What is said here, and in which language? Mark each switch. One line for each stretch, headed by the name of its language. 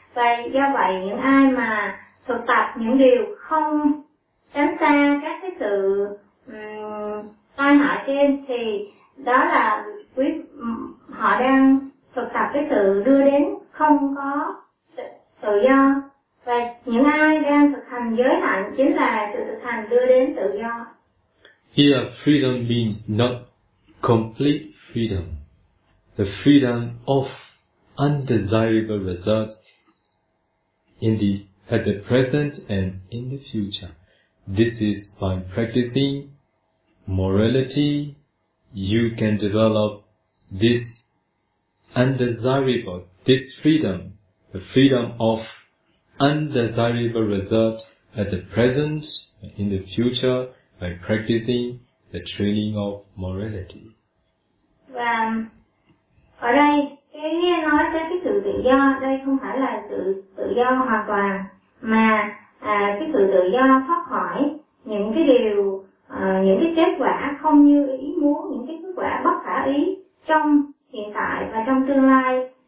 Vietnamese: Và do vậy những ai mà thực tập những điều không tránh xa các cái sự tai hại trên thì đó là quý họ đang thực tập cái sự đưa đến không có tự do. Và những ai đang thực hành giới hạnh chính là sự thực hành đưa đến tự do.
English: Here freedom means not complete freedom, the freedom of undesirable results at the present and in the future. This is by practicing morality, you can develop this undesirable, this freedom, the freedom of undesirable results at the present and in the future by practicing the training of morality.
Vietnamese: Ở đây cái nghe nói tới cái sự tự do đây không phải là sự tự do hoàn toàn mà cái sự tự do thoát khỏi những cái điều những cái kết quả không như ý muốn, những cái kết quả bất khả ý trong hiện tại và trong tương lai.